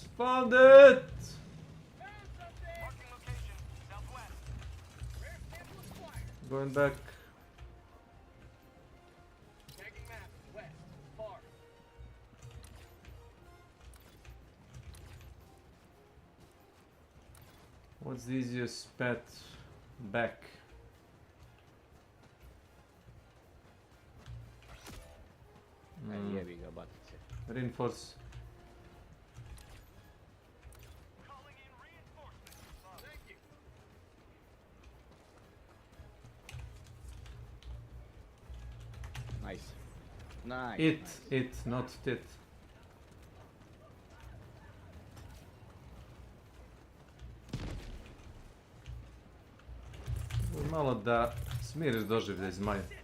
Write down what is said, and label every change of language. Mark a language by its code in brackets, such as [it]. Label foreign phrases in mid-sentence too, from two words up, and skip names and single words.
[en] Found it! Going back. What's the easiest path back? [bs] Jebi ga, baci se. [en] Reinforce. Nice. Nice. It, not tit. [bs] Malo da smiriš doživljaj zmaja.